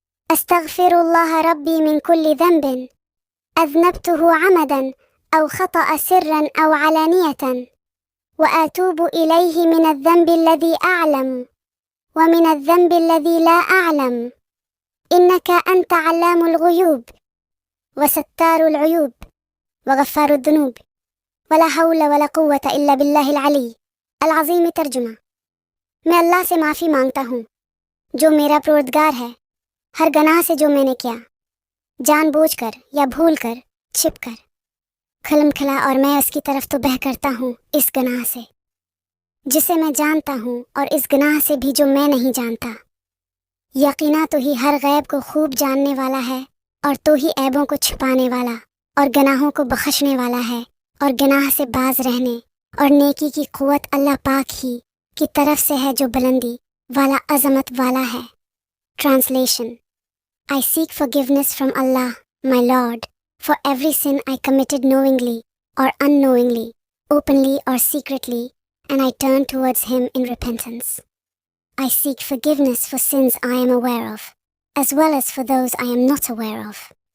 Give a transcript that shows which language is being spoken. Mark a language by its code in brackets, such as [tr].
[ar] أستغفر الله ربي من كل ذنب أذنبته عمدا أو خطأ سرا أو علانية، وأتوب إليه من الذنب الذي أعلم ومن الذنب الذي لا أعلم، إنك أنت علام الغيوب وستار العيوب وغفار الذنوب، ولا حول ولا قوة إلا بالله العلی العظیم. [ur] ترجمہ: میں اللہ سے معافی مانگتا ہوں جو میرا پروردگار ہے ہر گناہ سے جو میں نے کیا، جان بوجھ کر یا بھول کر، چھپ کر، کھلم کھلا، اور میں اس کی طرف تو بہ کرتا ہوں اس گناہ سے جسے میں جانتا ہوں، اور اس گناہ سے بھی جو میں نہیں جانتا. یقینا تو ہی ہر غیب کو خوب جاننے والا ہے، اور تو ہی عیبوں کو چھپانے والا اور گناہوں کو بخشنے والا ہے، اور گناہ سے باز رہنے اور نیکی کی قوت اللہ پاک ہی کی طرف سے ہے جو بلندی والا، عظمت والا ہے. [en] Translation: I seek forgiveness from Allah, my Lord, for every sin I committed knowingly or unknowingly, openly or secretly, and I turn towards Him in repentance. I seek forgiveness for sins I am aware of, as well as for those I am not aware of.